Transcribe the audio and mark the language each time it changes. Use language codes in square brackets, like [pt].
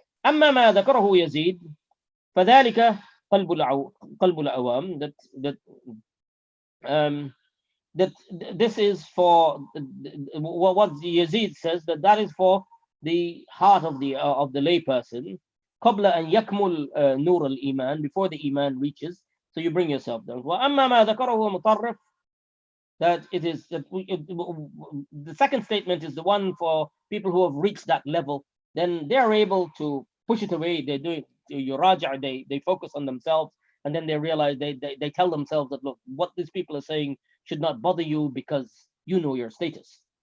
[ar] أما ما ذكره يزيد فذلك قلب العوام, [en] that this is for what Yazid says, that is for the heart of the lay person. [ar] قبل أن يكمل نور الإيمان, [en] before the iman reaches. So you bring yourself down. [ar] وأما ما ذكره مطرف, [en] that it is that the second statement is the one for people who have reached that level. Then they are able to push it away. They do it. Yuraja, they focus on themselves, and then they realize they tell themselves that, look, what these people are saying should not bother you because you know your status.